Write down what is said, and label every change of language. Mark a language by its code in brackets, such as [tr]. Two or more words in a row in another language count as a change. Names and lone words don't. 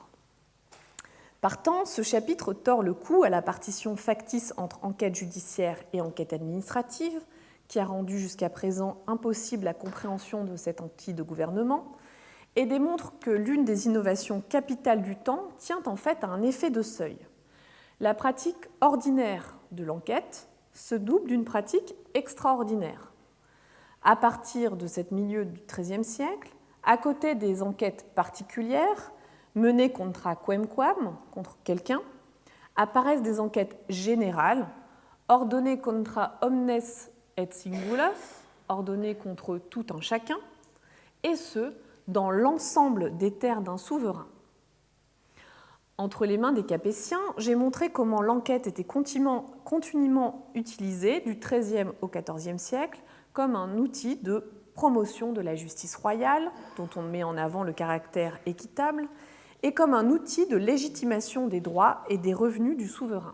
[fr] Partant, ce chapitre tord le cou à la partition factice entre enquête judiciaire et enquête administrative, qui a rendu jusqu'à présent impossible la compréhension de cet outil de gouvernement, et démontre que l'une des innovations capitales du temps tient en fait à un effet de seuil. La pratique ordinaire de l'enquête se double d'une pratique extraordinaire. À partir de ce milieu du XIIIe siècle, à côté des enquêtes particulières menées [la] contra quemquam, [fr] contre quelqu'un, apparaissent des enquêtes générales, ordonnées [la] contra omnes et singulas, [fr] ordonnées contre tout un chacun, et ce, dans l'ensemble des terres d'un souverain. Entre les mains des Capétiens, j'ai montré comment l'enquête était continuellement utilisée du XIIIe au XIVe siècle comme un outil de promotion de la justice royale, dont on met en avant le caractère équitable, et comme un outil de légitimation des droits et des revenus du souverain.